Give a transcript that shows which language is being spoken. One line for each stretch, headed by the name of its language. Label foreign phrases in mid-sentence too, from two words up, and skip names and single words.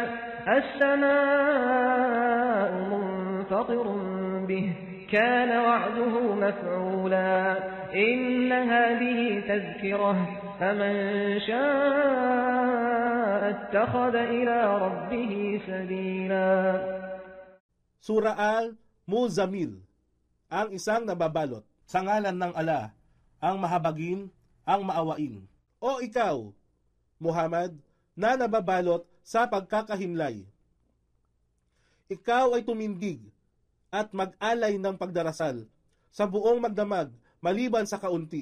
Arabic: السماء منفطر به كان وعده مفعولا إن هذه تذكرة فمن شاء اتخذ إلى ربه سبيلا.
Filipino: Sura Al-Muzammil, ang isang nababalot. Sa ngalan ng Ala, ang mahabagin, ang maawain. O ikaw, Muhammad, na nababalot sa pagkakahimlay. Ikaw ay tumindig at mag-alay ng pagdarasal sa buong magdamag maliban sa kaunti.